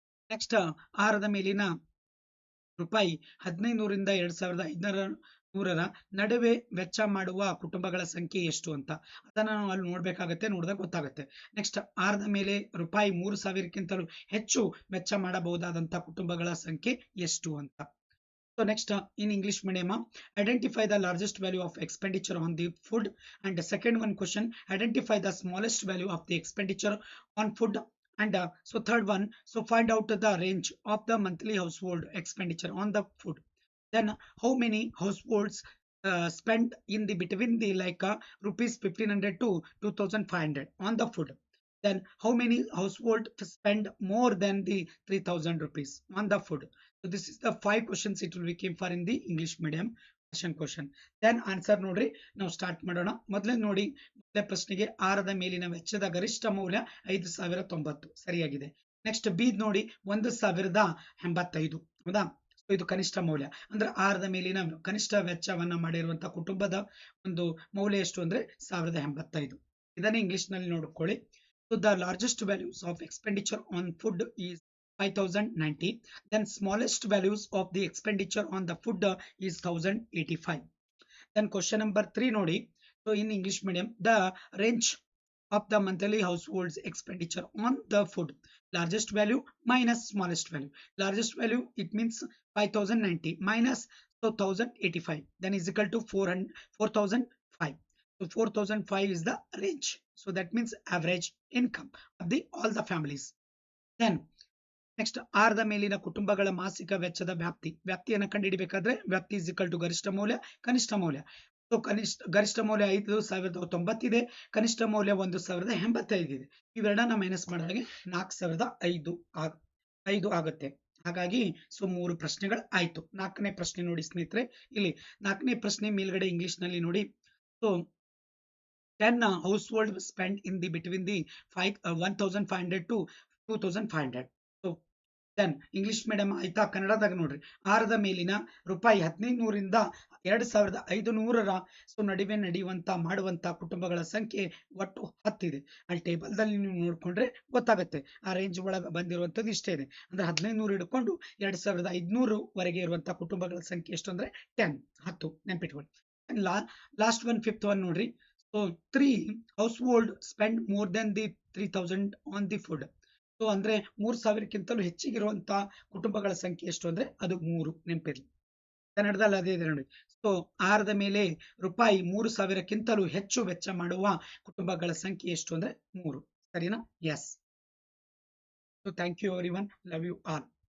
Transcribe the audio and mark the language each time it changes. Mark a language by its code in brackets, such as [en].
[kn] Next, ಆಹಾರದ ಮೇಲಿನ ರೂಪಾಯಿ 1500ರಿಂದ 2500ರ ನಡುವೆ ವೆಚ್ಚ ಮಾಡುವ ಕುಟುಂಬಗಳ ಸಂಖ್ಯೆ ಎಷ್ಟು ಅಂತ ಅದನ್ನ ನಾವು ಅಲ್ಲಿ ನೋಡ್ಬೇಕಾಗತ್ತೆ, ನೋಡಿದಾಗ ಗೊತ್ತಾಗುತ್ತೆ. ನೆಕ್ಸ್ಟ್, ಆಹಾರದ ಮೇಲೆ ರೂಪಾಯಿ 3000ಕ್ಕಿಂತಲೂ ಹೆಚ್ಚು ವೆಚ್ಚ ಮಾಡಬಹುದಾದಂತಹ ಕುಟುಂಬಗಳ ಸಂಖ್ಯೆ ಎಷ್ಟು ಅಂತ. [en] So next, in English medium, identify the largest value of expenditure on the food, and the second one question, identify the smallest value of the expenditure on food, and so third one, so find out the range of the monthly household expenditure on the food. Then how many households spend in the between the like rupees 1500 to 2500 on the food. Then how many household spend more than the 3000 rupees on the food. So this is the 5 questions it will be came for in the English medium question. [kn] Then answer ನೋಡ್ರಿ, ನಾವು start ಮಾಡೋಣ. ಮೊದಲೇ ನೋಡಿ, ಮೊದಲೇ ಪ್ರಶ್ನೆಗೆ ಆಹಾರದ ಮೇಲಿನ ವೆಚ್ಚದ ಗರಿಷ್ಠ ಮೌಲ್ಯ 5090 ಸರಿಯಾಗಿದೆ. ನೆಕ್ಸ್ಟ್ ಬಿ ನೋಡಿ 1085, ಹೌದಾ. ಸೊ ಇದು ಕನಿಷ್ಠ ಮೌಲ್ಯ ಅಂದ್ರೆ ಆಹಾರದ ಮೇಲಿನ ಕನಿಷ್ಠ ವೆಚ್ಚವನ್ನ ಮಾಡಿರುವಂತಹ ಕುಟುಂಬದ ಒಂದು ಮೌಲ್ಯ ಎಷ್ಟು ಅಂದ್ರೆ 1085. ಇದನ್ನ ಇಂಗ್ಲಿಷ್ ನಲ್ಲಿ ನೋಡ್ಕೊಳ್ಳಿ. [en] So the largest values of expenditure on food is 5090. Then smallest values of the expenditure on the food is 1085. Then question number 3 ನೋಡಿ. So in English medium, the range of the monthly household's expenditure on the food, largest value minus smallest value. Largest value, it means 5090 minus 1085, then is equal to 4005. So 4005 is the range. So that means average income of the all the families. [kn] Then next ಆಹಾರದ ಮೇಲಿನ ಕುಟುಂಬಗಳ ಮಾಸಿಕ ವೆಚ್ಚದ ವ್ಯಾಪ್ತಿಯನ್ನು ಕಂಡುಹಿಡಿಬೇಕಾದ್ರೆ ವ್ಯಾಪ್ತಿ [en] is equal to [kn] ಗರಿಷ್ಠ ಮೌಲ್ಯ ಕನಿಷ್ಠ ಮೌಲ್ಯ. ಸೊ ಗರಿಷ್ಠ ಮೌಲ್ಯ 5090 ಇದೆ, ಕನಿಷ್ಠ ಮೌಲ್ಯ 1085 ಇದೆ. ಇವೆರಡನ್ನ ಮೈನಸ್ ಮಾಡಿದಾಗ 4005 ಆಗುತ್ತೆ. ಹಾಗಾಗಿ ಸೊ 3 ಪ್ರಶ್ನೆಗಳು ಆಯ್ತು. 4ನೇ ಪ್ರಶ್ನೆ ನೋಡಿ ಸ್ನೇಹಿತರೆ, ಇಲ್ಲಿ 4ನೇ ಪ್ರಶ್ನೆ ಮೇಲ್ಗಡೆ ಇಂಗ್ಲಿಷ್ ನಲ್ಲಿ ನೋಡಿ. [en] So 10 household spent in the between the 1500 to 2500. So then English medium ಆಯ್ತಾ. [kn] ಕನ್ನಡದಾಗ ನೋಡ್ರಿ, ಆಹಾರದ ಮೇಲಿನ ರೂಪಾಯಿ 1500ರಿಂದ 2500ರ ಸೊ ನಡುವೆ ಮಾಡುವಂತ ಕುಟುಂಬಗಳ ಸಂಖ್ಯೆ ಒಟ್ಟು 10 ಇದೆ. ಅಲ್ಲಿ ಟೇಬಲ್ ದಲ್ಲಿ ನೀವು ನೋಡ್ಕೊಂಡ್ರೆ ಗೊತ್ತಾಗುತ್ತೆ. ಆ ರೇಂಜ್ ಒಳಗೆ ಬಂದಿರುವಂತದ್ದು ಇಷ್ಟೇ ಇದೆ. ಅಂದ್ರೆ 1500 ಹಿಡ್ಕೊಂಡು 2500 ವರೆಗೆ ಇರುವಂತಹ ಕುಟುಂಬಗಳ ಸಂಖ್ಯೆ ಎಷ್ಟು ಅಂದ್ರೆ 10 ನೆನ್ಪಿಟ್ಕೊಳ್ಳಿ. [en] Last one 5th one ನೋಡ್ರಿ. So 3 household spend more than the 3000 on the food. [kn] So ಅಂದ್ರೆ 3000ಕ್ಕಿಂತಲೂ ಹೆಚ್ಚಿಗಿರುವಂತಹ ಕುಟುಂಬಗಳ ಸಂಖ್ಯೆ ಎಷ್ಟು ಅಂದ್ರೆ ಅದು 3. ನೆನಪಿರ್ಲಿ, ಕನ್ನಡದಲ್ಲಿ ಅದೇ ಇದೆ ನೋಡಿ. ಸೊ ಆಹಾರದ ಮೇಲೆ ರೂಪಾಯಿ 3000ಕ್ಕಿಂತಲೂ ಹೆಚ್ಚು ವೆಚ್ಚ ಮಾಡುವ ಕುಟುಂಬಗಳ ಸಂಖ್ಯೆ ಎಷ್ಟು ಅಂದ್ರೆ 3. [en] ಸರಿನಾ? Yes. So thank you everyone, love you all.